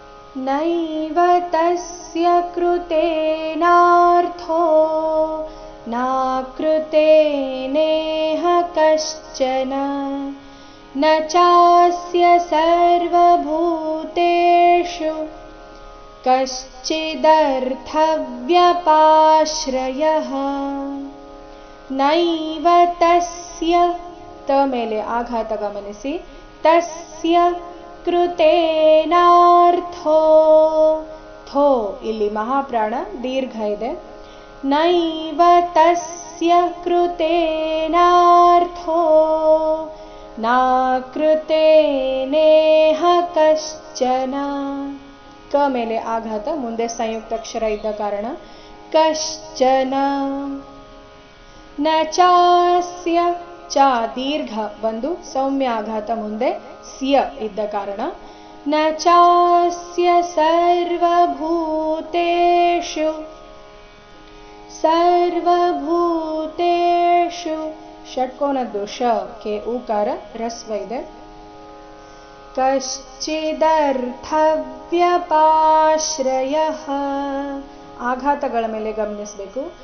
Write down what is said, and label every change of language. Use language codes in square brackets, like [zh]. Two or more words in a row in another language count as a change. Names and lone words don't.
[sa] नैव तस्य कृतेनार्थो नाकृतेनेह कश्चन न चास्य सर्वभूतेषु कश्चिदर्थव्यपाश्रयः नैव तस्य त [kn] ಮೇಲೆ ಆಘಾತ ಗಮನಿಸಿ [sa] ತಸ್ಯ ಕೃತೇನಾರ್ಥೋ [kn] ಥೋ ಇಲ್ಲಿ ಮಹಾಪ್ರಾಣ ದೀರ್ಘ ಇದೆ [sa] ನೈವ ತಸ್ಯ ಕೃತೇನಾರ್ಥೋ ನಾಕೃತೇನೇಹ ಕಶ್ಚನ [kn] ಕ ಮೇಲೆ ಆಘಾತ ಮುಂದೆ ಸಂಯುಕ್ತಾಕ್ಷರ ಇದ್ದ ಕಾರಣ ಕಶ್ಚನ [sa] ನ ಚಾಸ್ಯ [kn] ಚ ದೀರ್ಘ ಬಂದು ಸೌಮ್ಯ ಆಘಾತ ಮುಂದೆ ಸ್ಯ ಇದ್ದ ಕಾರಣ [sa] ನ ಚಾಸ್ಯ ಸರ್ವಭೂತೇಷು [kn] ಷಟ್ಕೋನದ್ದು ಶ ಕೆ ಊಕಾರ ರಸ್ವ ಇದೆ ಕಶ್ಚಿದರ್ಥವ್ಯಪಾಶ್ರಯಃ ಆಘಾತಗಳ ಮೇಲೆ ಗಮನಿಸಬೇಕು